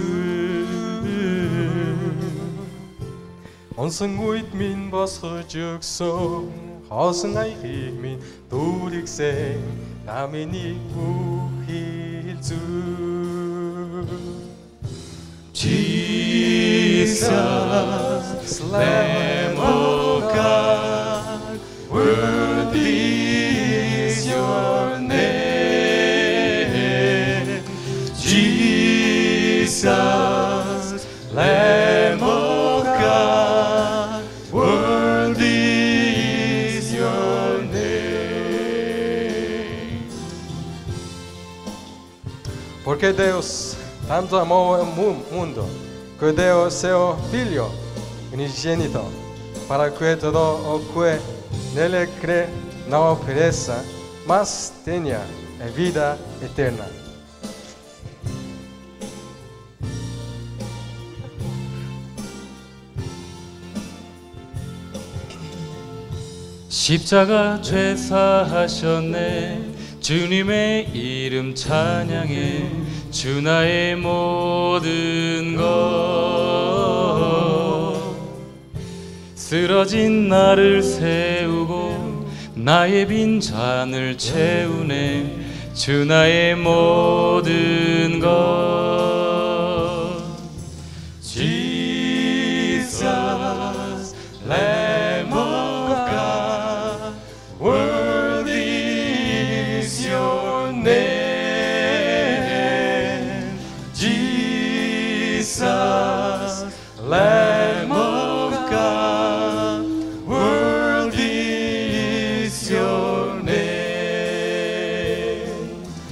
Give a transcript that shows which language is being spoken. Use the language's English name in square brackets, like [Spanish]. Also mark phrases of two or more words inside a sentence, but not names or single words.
[Mongolian] зүйл онсон үед минь босгож өгсөн хоосон аягийг минь дүүргсэн та миний бүхий зүйл [English] Jesus, Lamb of God, worthy is your name. Jesus, Lamb of God, worthy is your name. [Portuguese] Porque Deus tanto amou o mundo que deu seu Filho unigênito, para que todo o que nele crê não pereça, mas tenha a vida eterna. [Korean] 십자가 죄 사하셨네. 주님의 이름 찬양해. 주 나의 모든 것. 쓰러진 나를 세우고 나의 빈 잔을 채우네. 주 나의 모든 것. [English] Jesus, Lamb of God, worthy is your name. Jesus, Lamb of God, worthy is your name.